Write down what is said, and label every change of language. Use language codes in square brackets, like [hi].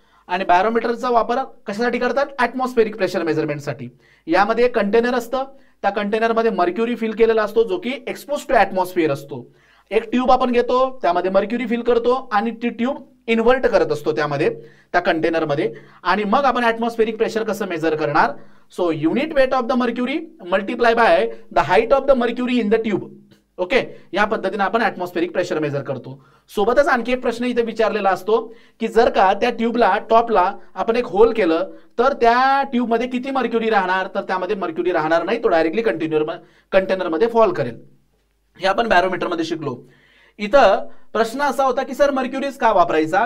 [mr] आणि बॅरोमीटरचा वापर कशासाठी करतात? Atmospheric pressure मेजरमेंटसाठी। यामध्ये एक कंटेनर असतं, त्या कंटेनरमध्ये मर्क्युरी फिल केलेला असतो जो की एक्सपोज टू ॲटमॉस्फिअर असतो। एक ट्यूब आपण घेतो, त्यामध्ये मर्क्युरी फिल करतो आणि ती ट्यूब इन्व्हर्ट करत असतो त्यामध्ये त्या कंटेनरमध्ये आणि मग आपण ॲटमॉस्फेरिक प्रेशर कसं मेजर करणार? [en] So unit weight of the mercury multiply by the height of the mercury in the tube. [mr] Okay, या पद्धतीने आपण ॲटमॉस्फेरिक प्रेशर मेजर करतो। सोबतच आणखी एक प्रश्न इथे विचारलेला असतो की जर का त्या ट्यूबला टॉपला आपण एक होल केलं तर त्या ट्यूबमध्ये किती मर्क्युरी राहणार? तर त्यामध्ये मर्क्युरी राहणार नाही, तो डायरेक्टली कंटेनरमध्ये फॉल करेल। हे आपण बॅरोमीटरमध्ये शिकलो। इथं प्रश्न असा होता की सर मर्क्युरीज का वापरायचा?